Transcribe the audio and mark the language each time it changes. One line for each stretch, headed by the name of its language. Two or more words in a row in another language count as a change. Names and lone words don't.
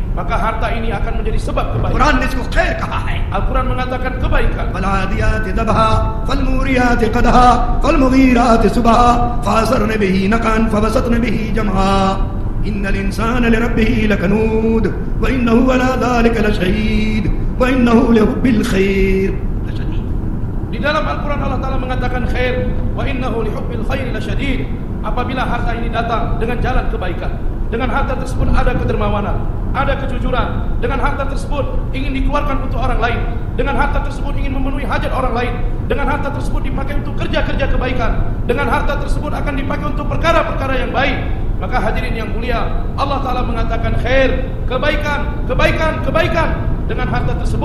Indonesian: Maka harta ini akan menjadi sebab kebaikan.
Hindi: कुरान ने इसको खैर कहा है.
Indonesian: Al-Quran mengatakan kebaikan.
Arabic: فالعاديات ضبحا فالموريات قدحا فالمغيرات صبحا فأثرن به نقعا فوسطن به جمعا إن الإنسان لربه لكنود وإنه على ذلك لشهيد وإنه لحب الخير لشديد.
Indonesian: Di dalam Al-Quran Allah Ta'ala mengatakan khair,
Arabic: وإنه لحب الخير لشديد.
Indonesian: Apabila harta ini datang dengan jalan kebaikan, dengan harta tersebut ada kedermawanan, ada kejujuran, dengan harta tersebut ingin dikeluarkan untuk orang lain, dengan harta tersebut ingin memenuhi hajat orang lain, dengan harta tersebut dipakai untuk kerja-kerja kebaikan, dengan harta tersebut akan dipakai untuk perkara-perkara yang baik, maka hadirin yang mulia, Allah Ta'ala mengatakan khair, kebaikan dengan harta tersebut.